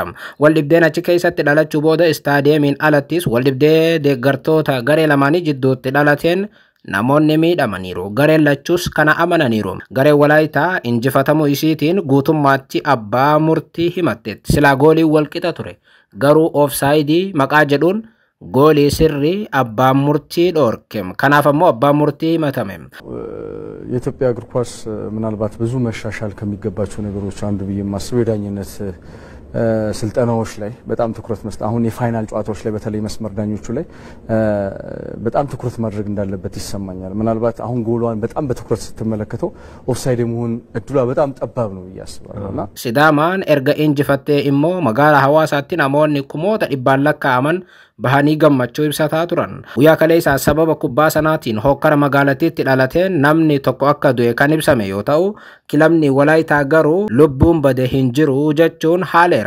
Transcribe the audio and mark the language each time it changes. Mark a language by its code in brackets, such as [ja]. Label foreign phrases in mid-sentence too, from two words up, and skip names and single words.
[om] Waldhibdeen achi keessatti dhalachuu booda istaadiyeemiin alattis waldhibdee deeggartoota garee lamaanii jidduutti dhalateen namoonni miidhamaniiru. Gareen lachuus kana amananiiru. Gareen Walaayitaa injifatamuu isiitiin guutummaatti abbaa murtii himatteetti. Silaa gooliin walqixa ture. Garuu ofsaayidii maqaa jedhuun goolii sirrii abbaan murtii dhorke. Kanaaf ammoo abbaan murtii himatame. [am] የኢትዮጵያ እግር ኳስ ምናልባት ብዙ መሻሻል ከሚገባቸው ነገሮች አንዱ ብዬ የማስበው የዳኝነት ስልጠናዎች ላይ በጣም ትኩረት መስጠት አሁን የፋይናል ጨዋታዎች ላይ በተለይ መስመር ዳኞቹ ላይ በጣም ትኩረት ማድረግ እንዳለበት ይሰማኛል። ምናልባት አሁን ጎሏን በጣም በትኩረት ስትመለከተው ኦፍሳይድ መሆን እድሏ በጣም ጠባብ ነው ያስባልና [om] Sidaamaan erga injifattee immoo magaalaa Hawaasaatti namoonni kumoota dhibbaan lakkaa'aman bahanii gammachuu ibsataa turan. Guyyaa kaleessaa sababa kubbaa sanaatiin hokkara magaalattiitti dhalateen namni tokko akka du'e kan ibsame yoo ta'u, kilabni Walaayitaa garuu lubbuun bade hin jiru jechuun haaleera.